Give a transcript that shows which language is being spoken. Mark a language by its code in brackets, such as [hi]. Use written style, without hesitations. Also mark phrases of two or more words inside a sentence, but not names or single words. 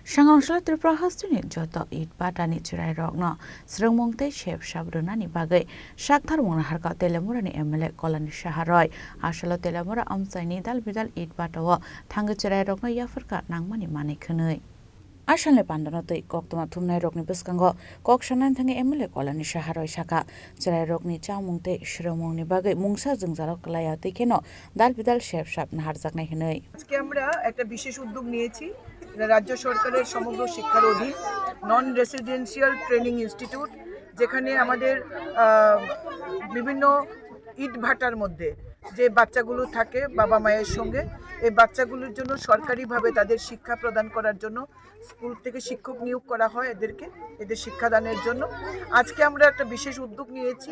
[trp] Sangangsla Tripura Hastuni Joto It Batani Chirai Rogno Srungmongte Shep Shabrunani Bagai Shakthar Mona Harka Telemurani Emele Kolani Shaharoi Ashalo Telemura Amsaini Dal Bidal It Batawa Tanga Chirai Rogno Yafurka Nangmani Mani Kunui Ashanle Pandanotoi Koktoma Tumnai Rogni Buskango Kokshanan Tangi Emele Kolani Shaharoi Shaka Chirai Rogni Chamungte Shrungmongni Bagai Mungsa Jungzaro Kalaya Tekeno Dal Bidal Shep Shap Naharzaknai Hunui [bn] আজকে আমরা একটা বিশেষ উদ্যোগ নিয়েছি রাজ্য সরকারের সমগ্র শিক্ষার অধীন [en] non residential training institute [bn] যেখানে আমাদের বিভিন্ন ইটভাটার মধ্যে যে বাচ্চাগুলো থাকে বাবা মায়ের সঙ্গে এই বাচ্চাগুলোর জন্য সরকারিভাবে তাদের শিক্ষা প্রদান করার জন্য স্কুল থেকে শিক্ষক নিয়োগ করা হয় এদের শিক্ষাদানের জন্য আজকে আমরা একটা বিশেষ উদ্যোগ নিয়েছি।